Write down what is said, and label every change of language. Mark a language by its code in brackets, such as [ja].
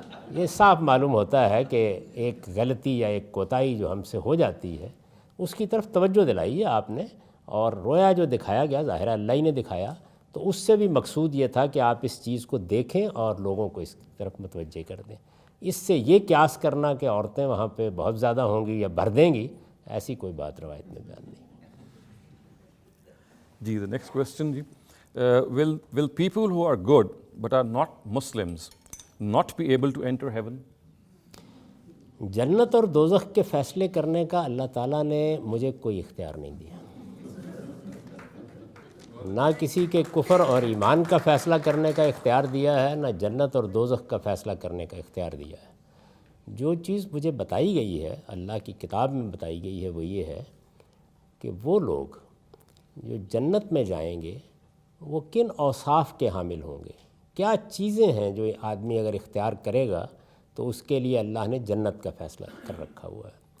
[ur] یہ صاف معلوم ہوتا ہے کہ ایک غلطی یا ایک کوتاہی جو ہم سے ہو جاتی ہے اس کی طرف توجہ دلائی ہے آپ نے، اور رویا جو دکھایا گیا ظاہر اللہ ہی نے دکھایا، تو اس سے بھی مقصود یہ تھا کہ آپ اس چیز کو دیکھیں اور لوگوں کو اس طرف متوجہ کر دیں۔ اس سے یہ قیاس کرنا کہ عورتیں وہاں پہ بہت زیادہ ہوں گی یا بھر دیں گی، ایسی کوئی بات روایت میں بیان نہیں۔ [en] جی the next question جی will people who are good but are not Muslims not be able to enter heaven? [ur] جنت اور دوزخ کے فیصلے کرنے کا اللہ تعالیٰ نے مجھے کوئی اختیار نہیں دیا۔ نہ کسی کے کفر اور ایمان کا فیصلہ کرنے کا اختیار دیا ہے، نہ جنت اور دوزخ کا فیصلہ کرنے کا اختیار دیا ہے۔ جو چیز مجھے بتائی گئی ہے، اللہ کی کتاب میں بتائی گئی ہے، وہ یہ ہے کہ وہ لوگ جو جنت میں جائیں گے وہ کن اوصاف کے حامل ہوں گے، کیا چیزیں ہیں جو آدمی اگر اختیار کرے گا تو اس کے لیے اللہ نے جنت کا فیصلہ کر رکھا ہوا ہے۔